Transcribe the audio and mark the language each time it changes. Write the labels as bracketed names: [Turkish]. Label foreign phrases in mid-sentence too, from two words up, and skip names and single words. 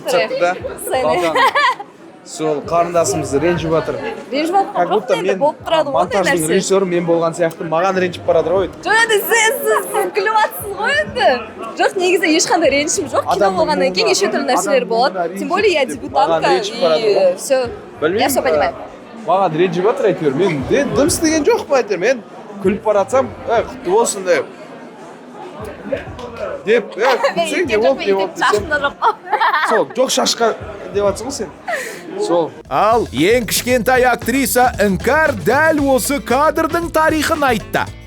[Kazakh] кетіп жатты да. некоторые Балдан. Сол қарындасымыз ренжіп жатыр. ренжіп жатқан [Russian] Как будто [Kazakh] жоқ енді мен болып тұрады ғой ондай монтаждың нәрсе. режиссері мен болған сияқты маған ренжіп барады ғой. жоқ енді сіз күліп жатсыз ғой енді жоқ негізі ешқандай ренішім жоқ кино Адамның болғаннан кейін неше түрлі нәрселер адамның болады мойнына [Russian] тем более я [Kazakh] ренжіп дебютантка маған ренжіп барады и ғой. [Russian] все я все понимаю [Kazakh] Маған ренжіп жатыр әйтеуір. Мен дым істеген жоқ па әйтеуір. Мен күліп баратсам, құтты болсын деп. Күлсең не болды, не болды десем. шашында жоқ қой Сол, жоқ шашқа деп жатсың ғой сен. Сол. Ал ең кішкентай актриса Іңкәр дәл осы кадрдың тарихын айтты.